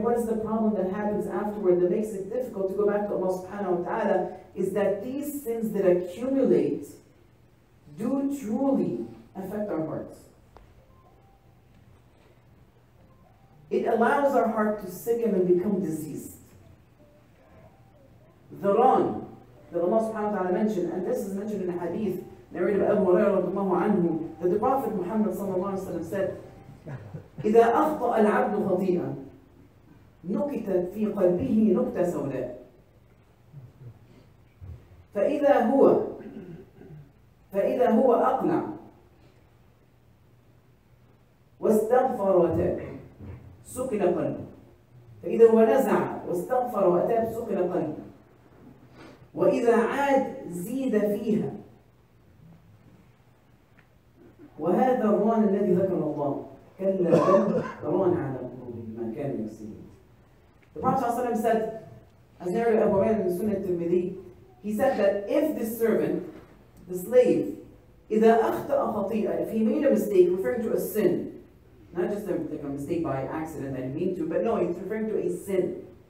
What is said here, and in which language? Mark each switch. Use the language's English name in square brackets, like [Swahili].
[English] What is the problem that happens afterward that makes it difficult to go back to Allah subhanahu wa ta'ala? Is that these sins that accumulate do truly affect our hearts. It allows our heart to sicken and become diseased. The wrong that Allah subhanahu wa ta'ala mentioned, and this is mentioned in a hadith narrated by Abu Hurairah, that the Prophet Muhammad sallallahu alaihi wasallam said, [Arabic] إذا أخطأ العبد خطيئة نكتت في قلبه نكتة سوداء فإذا هو أقنع واستغفر وتاب سكن قلبه فإذا هو نزع واستغفر وتاب سكن قلبه وإذا عاد زيد فيها وهذا الران الذي ذكر الله كلا بل ران على قلوبهم ما كانوا يكسبون. [English] The Prophet ﷺ said, as narrated Abu Hurairah in Sunnah Tirmidhi, he said that if the servant, the slave, [Arabic] إذا أخطأ خطيئة, [English] if he made a mistake, referring to a sin, not just a mistake by accident that he mean to, but no, he's referring to a sin.